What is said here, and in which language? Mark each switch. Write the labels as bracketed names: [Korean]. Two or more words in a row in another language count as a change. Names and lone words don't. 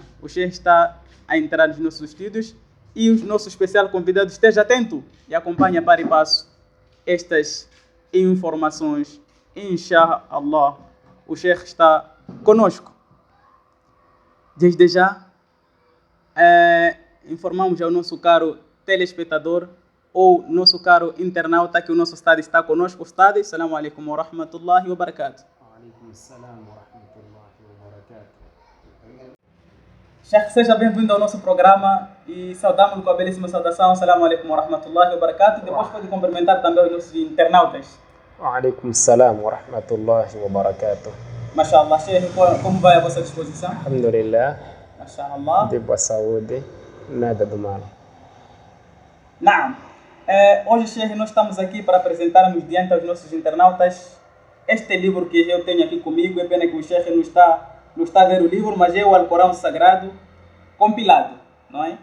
[Portuguese] O Sheikh está a entrar nos nossos estúdios e o nosso especial convidado esteja atento e acompanhe para e passo estas informações. Inshallah, o Sheikh está conosco. Desde já, informamos ao nosso caro telespectador ou nosso caro internauta que o nosso Ustad está conosco. [Arabic] أستاذ السلام عليكم و رحمة الله و بركاته. و عليكم السلام و رحمة الله و بركاته. [Portuguese] Sheikh, seja bem-vindo ao nosso programa e saudamos-lo com a belíssima saudação. [Arabic] السلام عليكم و رحمة الله و بركاته. [Portuguese] Depois pode cumprimentar também os nossos internautas. [Arabic] و عليكم السلام و رحمة الله و بركاته. [Portuguese] Mashallah, Sheikh, como vai a vossa disposição? Alhamdulillah. Mashallah. De boa saúde, nada do mal. Naam. Hoje, Sheikh, nós estamos aqui para apresentarmos diante aos nossos internautas este livro que eu tenho aqui comigo. É pena que o Sheikh não está a ver o livro, mas é o Alcorão Sagrado compilado, não é?